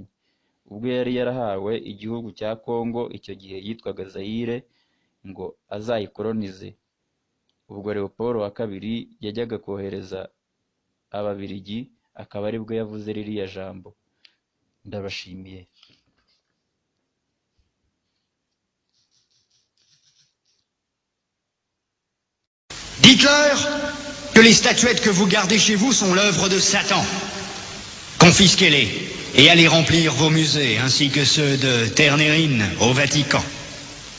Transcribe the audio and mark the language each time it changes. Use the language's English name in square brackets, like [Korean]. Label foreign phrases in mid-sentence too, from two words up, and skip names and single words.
[Kinyarwanda] Ubwo yari yarahawe igihugu cya Congo, icyo gihe yitwaga Zaire, ngo azayikolonize. Ubwo Leopold wa kabiri yajyaga kohereza Ababiligi, akaba aribwo yavuze ririya jambo. Ndabashimiye. [French] Dites-leur que les statuettes que vous gardez chez vous sont l'œuvre de Satan. Confisquez-les et allez remplir vos musées, ainsi que ceux de Ternérine au Vatican.